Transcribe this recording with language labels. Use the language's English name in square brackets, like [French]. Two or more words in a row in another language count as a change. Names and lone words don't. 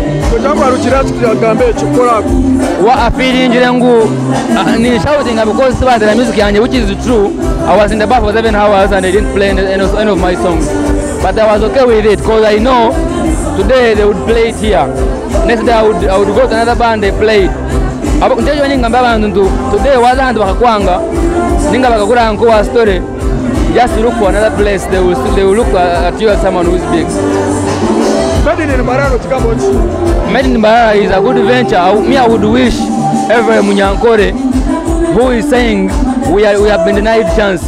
[English] What I feel in shouting because the music which is true. I was in the bar for 7 hours and they didn't play any of my songs. But I was okay with it because I know today they would play it here. Next day I would go to another band, they played. Today wasn't [Nyankole] bakakwanga ninga bakakura anko [English] story. Just look for another place. They will look at you as someone who is big. Made in Mbara is a good venture. I would wish every Munyankore who is saying we have been denied chance.